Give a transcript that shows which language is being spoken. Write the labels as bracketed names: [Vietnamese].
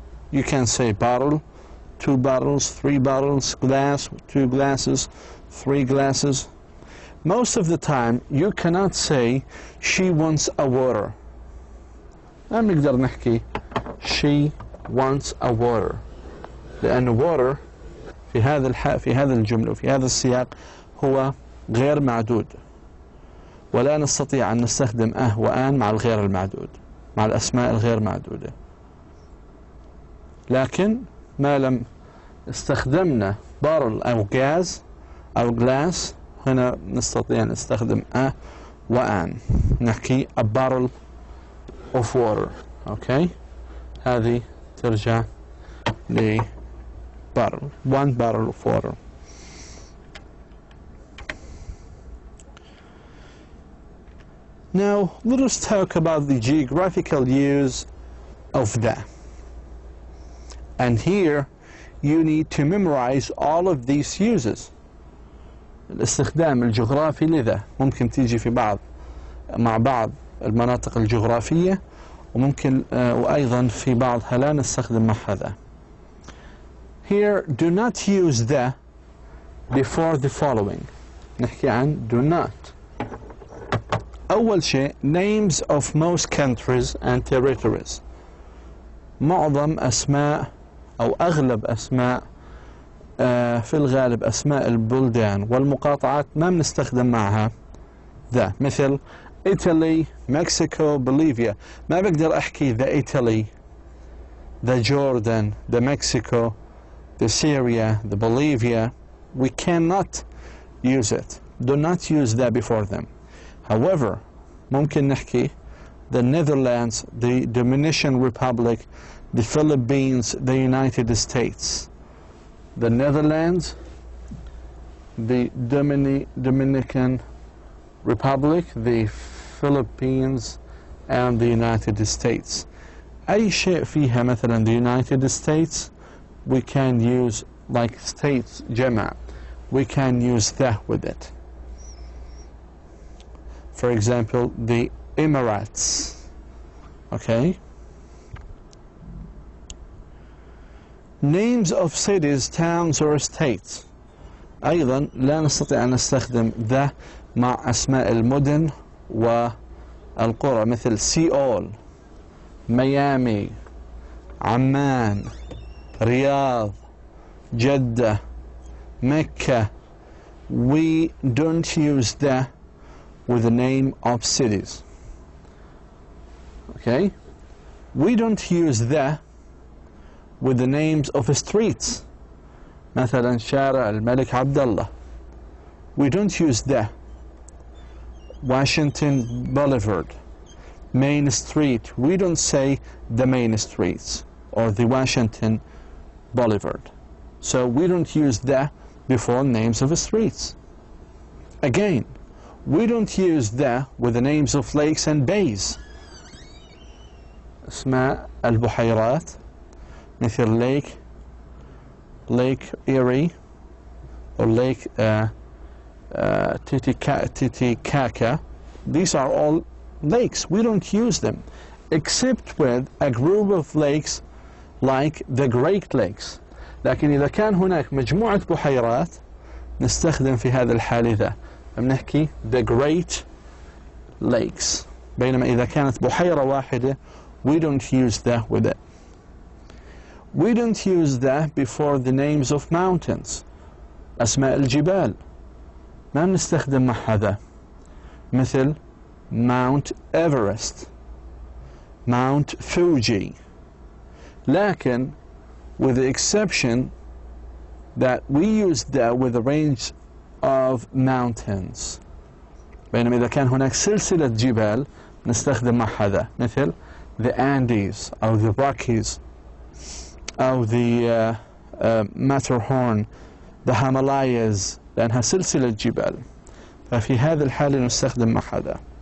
[English] You can say bottle, 2 bottles, 3 bottles, glass, 2 glasses, 3 glasses. Most of the time you cannot say she wants a water. [Arabic] ما بنقدر نحكي [English] she wants a water [Arabic] لأن water في هذا الجملة وفي هذا السياق هو غير معدود، ولا نستطيع أن نستخدم وآن مع الغير المعدود، مع الأسماء الغير معدودة. لكن ما لم استخدمنا بارل أو غاز أو glass هنا نستطيع أن نستخدم وآن. نحكي [English] a barrel of water. okay. [Arabic] هذه ترجع ل [English] barrel, 1 barrel of water. Now let us talk about the geographical use of the. And here you need to memorize all of these uses. [Arabic] الاستخدام الجغرافي لذا ممكن تيجي في مع بعض المناطق الجغرافية، وممكن وأيضا في بعضها لا نستخدم مع هذا. [English] Here do not use the before the following. [Arabic] نحكي عن [English] do not. [Arabic] أول شيء [English] names of most countries and territories. [Arabic] معظم أسماء أو أغلب أسماء في الغالب أسماء البلدان والمقاطعات ما بنستخدم معها ذا، مثل Italy, Mexico, Bolivia. ما بقدر أحكي [English] the Italy, the Jordan, the Mexico, the Syria, the Bolivia. We cannot use it. Do not use that before them. However, [Arabic] ممكن نحكي [English] the Netherlands, the Dominican Republic, the Philippines, the United States. The Netherlands, the Dominican Republic, the Philippines, and the United States. [Arabic] أي شيء فيها مثلا [English] the United States, we can use like states [Arabic] جمع. [English] We can use that with it. For example, the Emirates. Okay. Names of cities, towns, or states. [Arabic] أيضا لا نستطيع أن نستخدم the مع أسماء المدن والقرى مثل سيول، ميامي، عمان، رياض، جدة، مكة. [English] We don't use the with the name of cities. Okay? We don't use the with the names of streets. [Arabic] مثلا شارع الملك عبد الله. [English] We don't use the. Washington Boulevard, Main Street. We don't say the main streets or the Washington Boulevard. So we don't use the before names of streets. Again, we don't use the with the names of lakes and bays. [Arabic] اسماء البحيرات مثل Lake Erie or Lake Titicaca. [English] These are all lakes. We don't use them except with a group of lakes like the Great Lakes. [Arabic] لكن إذا كان هناك مجموعة بحيرات نستخدم في هذا الحال ذا، بنحكي the Great Lakes. بينما إذا كانت بحيرة واحدة [English] we don't use the with it. We don't use the before the names of mountains. [Arabic] أسماء الجبال ما بنستخدم مع هذا، مثل Mount Everest, Mount Fuji. لكن [English] with the exception that we use the with a range of mountains. [Arabic] بينما إذا كان هناك سلسلة جبال نستخدم مع هذا، مثل the Andes أو the Rockies أو the Matterhorn, the Himalayas، لأنها سلسلة جبال. ففي هذه الحالة نستخدم مع هذا.